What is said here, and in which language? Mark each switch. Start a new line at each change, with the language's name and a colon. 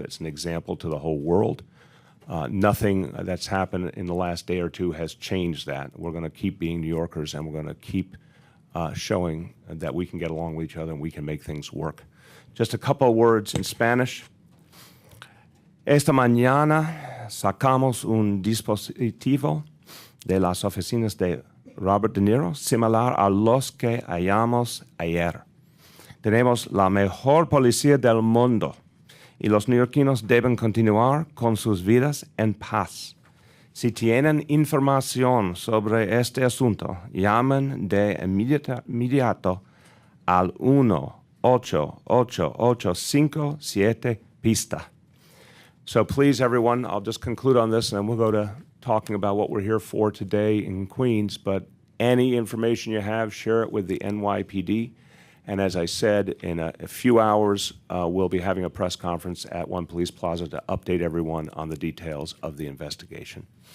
English: It's an example to the whole world. Nothing that's happened in the last day or two has changed that. We're going to keep being New Yorkers, and we're going to keep showing that we can get along with each other and we can make things work. Just a couple of words in Spanish.
Spanish: Esta mañana sacamos un dispositivo de las oficinas de Robert De Niro similar a los que hallamos ayer. Tenemos la mejor policía del mundo y los neoyorquinos deben continuar con sus vidas en paz. Si tienen información sobre este asunto, llamen de inmediato al 1-888-57-PISTA.
English: So please, everyone, I'll just conclude on this, and then we'll go to talking about what we're here for today in Queens. But any information you have, share it with the NYPD. And as I said, in a few hours, we'll be having a press conference at One Police Plaza to update everyone on the details of the investigation.